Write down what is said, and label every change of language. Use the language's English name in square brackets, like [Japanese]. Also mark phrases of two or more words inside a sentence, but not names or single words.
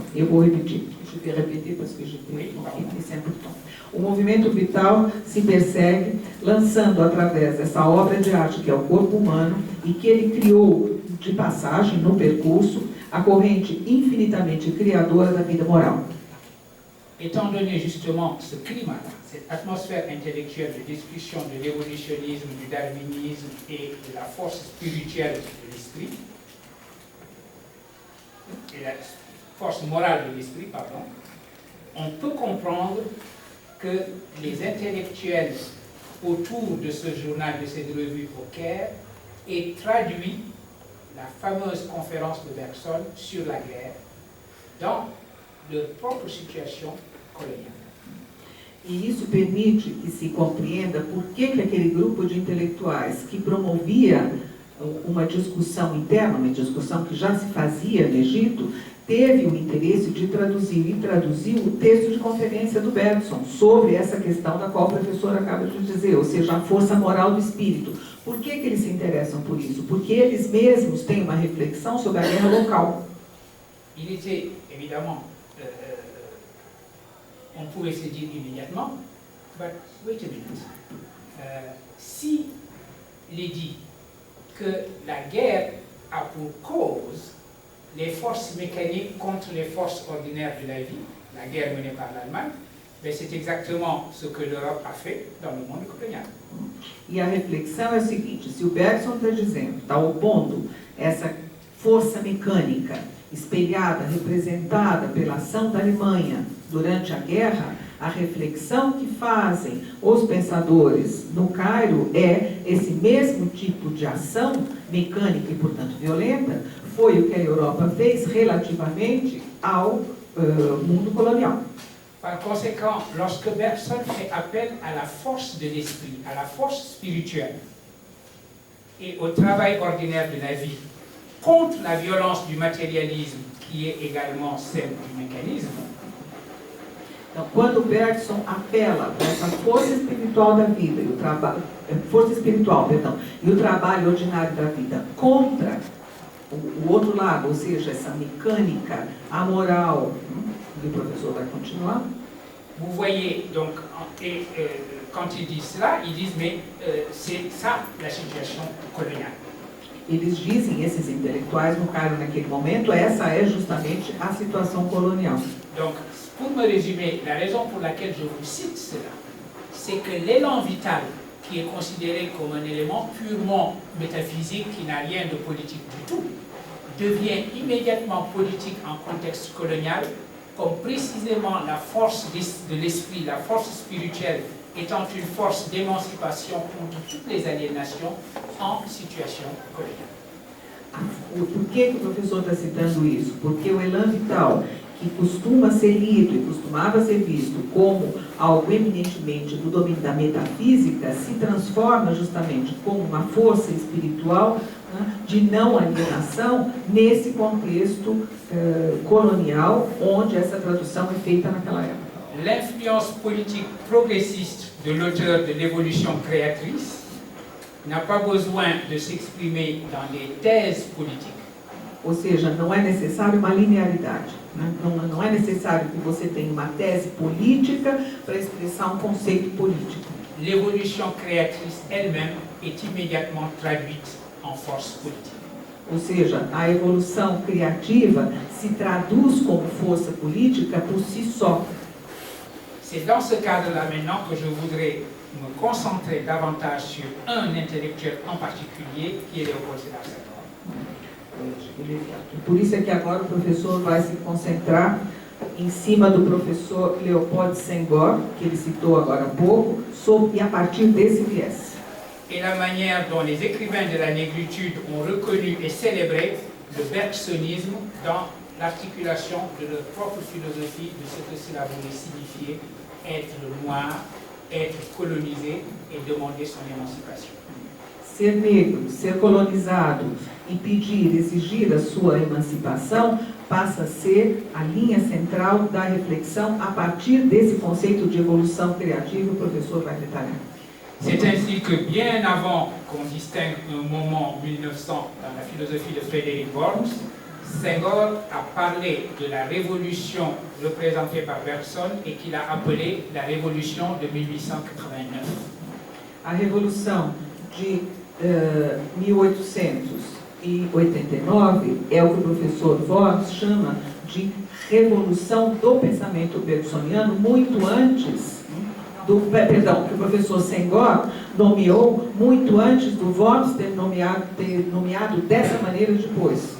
[Portuguese] Eu vou repetir, [French] je vais répéter parce que j'ai pris c'est important. [Portuguese] O movimento vital se persegue, lançando através dessa obra de arte que é o corpo humano e que ele criou de passagem no percurso, a corrente infinitamente criadora da vida moral. [French] Étant donné justement ce climat-là, cette atmosphère intellectuelle de discussion de l'évolutionnisme, du darwinisme et de la force spirituelle de l'esprit, et la force morale de l'esprit, pardon, on peut comprendre que les intellectuels autour de ce journal, de cette revue au Caire, aient traduit la fameuse conférence de Bergson sur la guerre dans leur propre situation coloniale. E isso permite que se compreenda por que aquele grupo de intelectuais que promovia uma discussão interna, uma discussão que já se fazia no Egito, teve o interesse de traduzir e traduziu o texto de conferência do Bergson sobre essa questão da qual o professor acaba de dizer, ou seja, a força moral do espírito. Por que eles se interessam por isso? Porque eles mesmos têm uma reflexão sobre a guerra local. Il était évidemment, on pouvait se dire immédiatement, [English] but wait a minute, [French] si il est dit que la guerre a pour cause les forces mécaniques contre les forces ordinaires de la vie, la guerre menée par l'Allemagne, ben c'est exactement ce que l'Europe a fait dans le monde colonial. [Portuguese] E a reflexão é o seguinte, se o Bergson está dizendo, está opondo essa força mecânica espelhada, representada pela ação da Alemanha durante a guerra, a reflexão que fazem os pensadores no Cairo é esse mesmo tipo de ação mecânica e, portanto, violenta, foi o que a Europa fez relativamente ao mundo colonial. [French] Par conséquent, lorsque Bergson fait appel à la force de l'esprit, à la force spirituelle et au travail ordinaire de la vie, contre la violence du matérialisme qui est également celle du mécanisme. [Portuguese] Então, quando Bergson apela para essa força espiritual da vida e o trabalho, e o trabalho ordinário da vida contra o outro lado, ou seja, essa mecânica amoral, e o professor vai continuar. [French] Vous voyez donc, quand ils disent cela, ils disent mais c'est ça la situation coloniale. [Portuguese] Eles dizem, esses intelectuais no Cairo naquele momento, essa é justamente a situação colonial. [French] Donc, pour me résumer, la raison pour laquelle je vous cite cela, c'est que l'élan vital qui est considéré comme un élément purement métaphysique qui n'a rien de politique du tout, devient immédiatement politique en contexte colonial, comme précisément la force de l'esprit, la force spirituelle étant une force d'émancipation contre toutes les aliénations en situation coloniale. [Portuguese] Por que o professor está citando isso? Porque o [French] elan vital, [Portuguese] que costuma ser lido e costumava ser visto como algo eminentemente do domínio da metafísica, se transforma justamente como uma força espiritual, né, de não alienação nesse contexto colonial, onde essa tradução é feita naquela época. [French] L'influence politique progressiste de l'auteur de l'évolution créatrice n'a pas besoin de s'exprimer dans des thèses politiques. [Portuguese] Ou seja, não é necessário uma linearidade. Né? Não é necessário que você tenha uma tese política para expressar um conceito político. [French] L'évolution créatrice elle-même est immédiatement traduite en force politique. [Portuguese] Ou seja, a evolução criativa se traduz como força política por si só. [French] C'est dans ce cadre-là maintenant que je voudrais me concentrer davantage sur un intellectuel en particulier, qui est Léopold Sédar Senghor. [Portuguese] Por isso é que agora o professor vai se concentrar em cima do professor Léopold Senghor, que ele citou agora há pouco, e a partir desse viés. [French] Et la manière dont les écrivains de la négritude ont reconnu et célébré le bergsonisme dans l'articulation de leur propre philosophie de ce que cela voulait signifier être noir, être colonisé et demander son émancipation. [Portuguese] Ser negro, ser colonizado e exigir a sua emancipação passa a ser a linha central da reflexão a partir desse conceito de evolução criativa, o professor vai detalhar. [French] C'est ainsi que bien avant qu'on distingue un moment 1900 dans la philosophie de Frederick Worms, Senghor a parlé de la révolution représentée par Bergson et qu'il a appelée la révolution de 1889. [Portuguese] A revolução de 1889 é o que o professor Worms chama de revolução do pensamento bergsoniano, muito antes que o professor Senghor nomeou muito antes do Worms ter nomeado dessa maneira depois.